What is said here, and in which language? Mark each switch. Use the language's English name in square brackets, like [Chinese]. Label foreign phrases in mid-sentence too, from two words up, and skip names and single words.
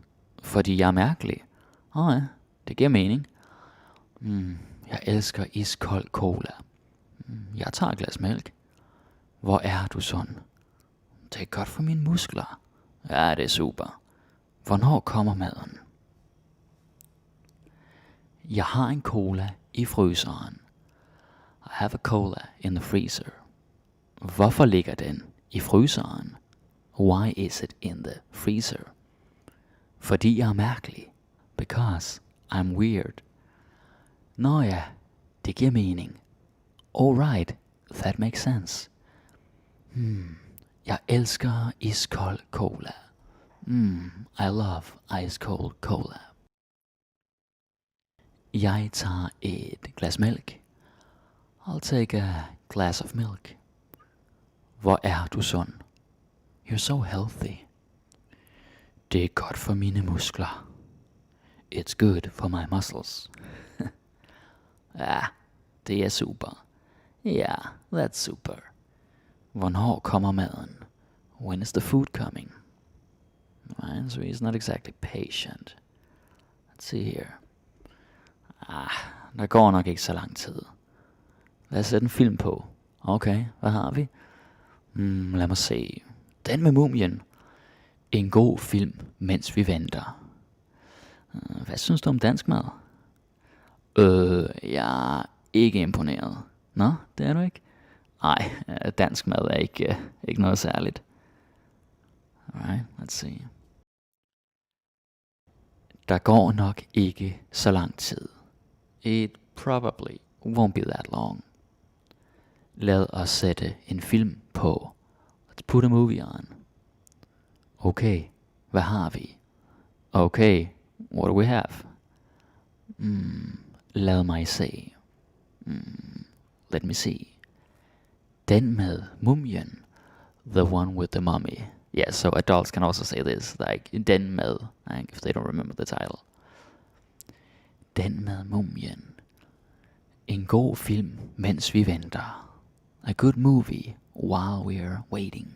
[Danish] Fordi jeg er mærkelig. Ja, det giver mening. Jeg elsker iskold cola. Jeg tager et glas mælk. Hvor er du sådan? Det er godt for mine muskler. Ja, det er super. Hvornår kommer maden? Jeg har en cola i fryseren. [English] I have a cola in the freezer. [Danish] Hvorfor ligger den i fryseren? [English] Why is it in the freezer? [Danish] Fordi jeg er mærkelig. [English] Because I'm weird. [Danish] Nå ja, det giver mening. [English] Alright, that makes sense. [Danish] Jeg elsker iskold cola. [English] I love ice cold cola. [Danish] Jeg tager et glas mælk. [English] I'll take a glass of milk. [Danish] Hvor er du sund? [English] You're so healthy. [Danish] Det er godt for mine muskler. [English] It's good for my muscles. [Danish] Ja, det er super. [English] Yeah, that's super. [Danish] Hvornår kommer maden? [English] When is the food coming? Right, so he's not exactly patient. Let's see here. [Danish] Der går nok ikke så lang tid. Lad os sætte en film på. Okay, hvad har vi? Lad mig se. Den med mumien. En god film, mens vi venter. Hvad synes du om dansk mad? Jeg er ikke imponeret. Nå, det er du ikke? Nej, dansk mad er ikke noget særligt. [English] Alright, let's see. [Danish] Der går nok ikke så lang tid. [English] It probably won't be that long. [Danish] Lad os sætte en film på. [English] Let's put a movie on. [Danish] Okay, hvad har vi? [English] Okay, what do we have? [Danish] Lad mig se. [English] Let me see. [Danish] Den med mumien. [English] The one with the mummy. Yeah, so adults can also say this. Like, [Danish] den med. [English] Like, if they don't remember the title. [Danish] Den med mumien. En god film, mens vi venter. [English] a good movie while we're waiting.